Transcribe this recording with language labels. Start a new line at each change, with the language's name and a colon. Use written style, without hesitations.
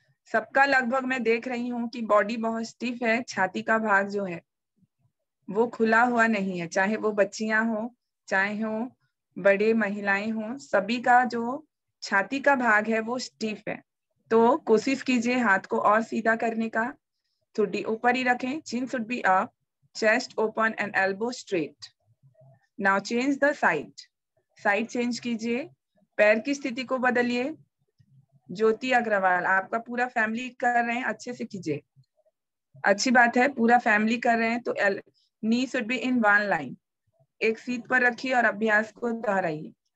Hindi: सबका लगभग मैं देख रही हूँ कि बॉडी बहुत स्टिफ है, छाती का भाग जो है वो खुला हुआ नहीं है, चाहे वो बच्चियां हो चाहे हो बड़े महिलाएं हो, सभी का जो छाती का भाग है वो स्टिफ है। तो कोशिश कीजिए हाथ को और सीधा करने का। ठुड्डी ऊपर ही रखें,
English: chin should be up, chest open and elbow straight. Now change the side.
Hindi: Side change कीजिए, पैर की स्थिति को बदलिए। ज्योति अग्रवाल, आपका पूरा फैमिली कर रहे हैं, अच्छे से कीजिए, अच्छी बात है, पूरा फैमिली कर रहे हैं।
English: तो knee should be in one line.
Hindi: एक सीट पर रखिए और अभ्यास को दोहराइए।